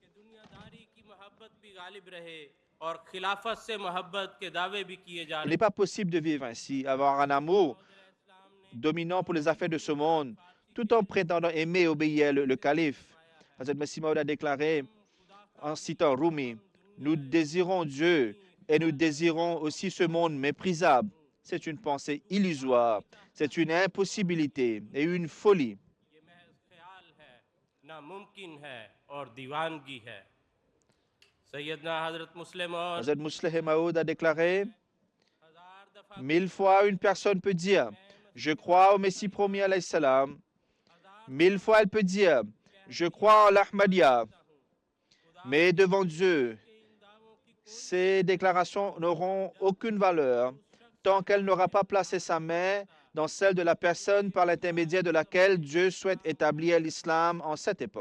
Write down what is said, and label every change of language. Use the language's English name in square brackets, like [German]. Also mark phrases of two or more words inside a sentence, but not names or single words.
[French] Il n'est pas possible de vivre ainsi, avoir un amour dominant pour les affaires de ce monde, tout en prétendant aimer et obéir le calife. Hazrat Masih Maud a déclaré, en citant Rumi, « Nous désirons Dieu et nous désirons aussi ce monde méprisable. c'est une pensée illusoire, c'est une impossibilité et une folie. [Urdu] یہ محض خیال ہے، ناممکن ہے اور دیوانگی ہے. سیدنا حضرت مسلم اور [French] Hazrat Musleh Maud a déclaré, [Urdu] ہزار دفعہ [French] 1000 fois une personne peut dire, je crois au Messie promis [Arabic] عليه السلام. [French] 1000 fois elle peut dire, je crois en l'Ahmadiyya. Mais devant Dieu, ces déclarations n'auront aucune valeur tant qu'elle n'aura pas placé sa main dans celle de la personne par l'intermédiaire de laquelle Dieu souhaite établir l'islam en cette époque.